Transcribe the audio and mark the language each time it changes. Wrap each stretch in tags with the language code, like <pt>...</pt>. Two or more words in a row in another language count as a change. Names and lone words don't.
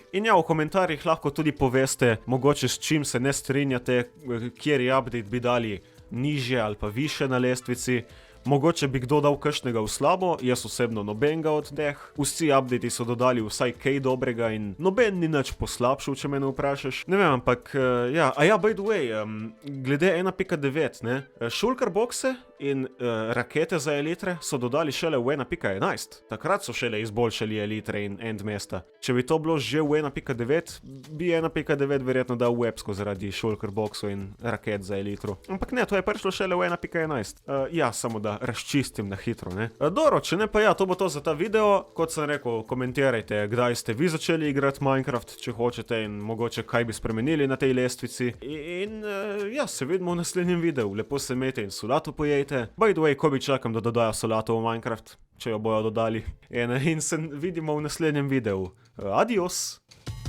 <sl>In ja, v komentarjih lahko tudi poveste, mogoče s čim se ne strinjate, kjeri update bi dali nižje ali pa više na lestvici. Mogoče bi kdo dal kakšnega v slabo, jaz osebno nobenega od teh. Vsi updatei so dodali vsaj kaj dobrega in noben ni nič poslabšal, če me ne vprašaš. Ne vem, ampak ja,</sl> <en>by the way,</en> <sl>glede 1.9, ne, shulker boxe in rakete za elitre so dodali šele v 1.11. Takrat so šele izboljšali elitre in end mesta. Če bi to bilo že v 1.9, bi 1.9 verjetno dal websko zaradi shulker boxov in raket za elitro. Ampak ne, to je prišlo šele v 1.11. Ja, samo da razčistim na hitro, ne. Dobro, če ne pa ja, to bo to za ta video. Kot sem rekel, komentirajte, kdaj ste vi začeli igrati Minecraft, če hočete, in mogoče kaj bi spremenili na tej lestvici. In ja, se vidimo v naslednjem videu. Lepo se imejte in solato pojejte.</sl> <en>By the way,</en> <sl>ko bi čakam, da dodajo solato v Minecraft, če jo bojo dodali. In se vidimo v naslednjem videu. Adios!</sl>